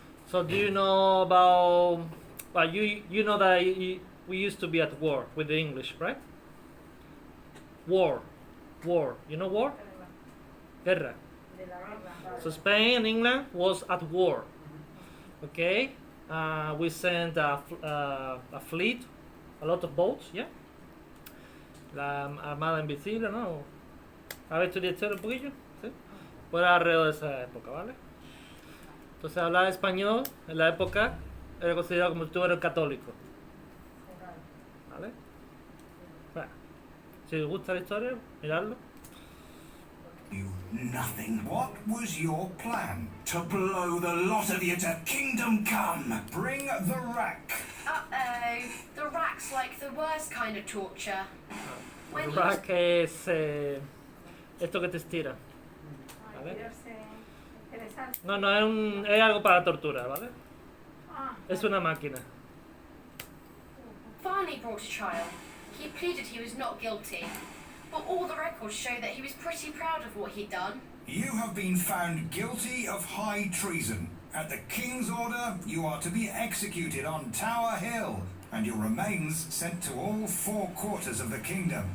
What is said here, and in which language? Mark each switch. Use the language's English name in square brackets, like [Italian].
[English] So do you know about? Well, you know that we used to be at war with the English, right? War. You know war? Guerra. So Spain and England was at war. Okay, we sent a fleet, a lot of boats, yeah. [Spanish] La Armada Invisible, ¿no? ¿Habéis estudiado historia un poquillo? ¿Sí? Pues era alrededor de esa época, ¿vale? Entonces hablar español en la época era considerado como si tú eras católico. ¿Vale? Bueno, si os gusta la historia, miradlo. [English] You nothing. What was your plan? To blow the lot of you to Kingdom Come. Bring the rack. Uh-oh. The rack's like the worst kind of torture. When [Spanish] El [English] he [Spanish] rack es esto que te estira. ¿Vale? No, es algo para tortura, ¿vale? Es una máquina. [English] finally brought to trial, he pleaded he was not guilty. But all the records show that he was pretty proud of what he'd done. You have been found guilty of high treason. At the King's order, you are to be executed on Tower Hill, and your remains sent to all 4 quarters of the kingdom.